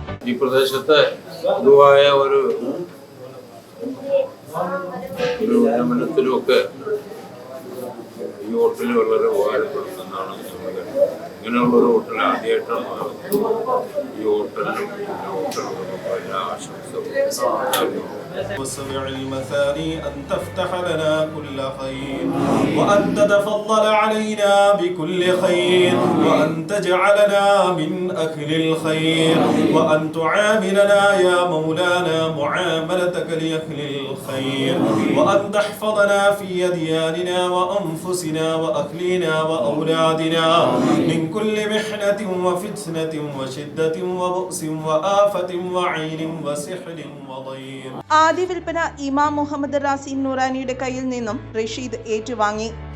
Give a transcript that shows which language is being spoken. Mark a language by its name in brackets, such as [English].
[Malayalam] ഈ പ്രദേശത്തെ പൊതുവായ ഒരു ഉന്നമനത്തിലുമൊക്കെ ഈ ഹോട്ടൽ വളരെ ഉപകാരപ്പെടുന്നതാണ്. ഇങ്ങനെയുള്ളൊരു ഹോട്ടൽ ആദ്യമായിട്ടാണ് ഈ ഹോട്ടലിനും ഹോട്ടലുകൾക്കും എല്ലാ ആശംസകളും. [Arabic] وسبع المثاني أن تفتح لنا كل خير وأن تتفضل علينا بكل خير وأن تجعلنا من أكل الخير وأن تعاملنا يا مولانا معاملتك لأهل الخير وأن تحفظنا في أدياننا وأنفسنا وأهلنا وأولادنا من كل محنة وفتنة وشدة وبؤس وآفة وعين وسحر وضير. [Malayalam] ആദ്യ വിൽപ്പന ഇമാം മുഹമ്മദ് റാസി നൂറാനിയുടെ കയ്യിൽ നിന്നും റഷീദ് ഏറ്റുവാങ്ങി.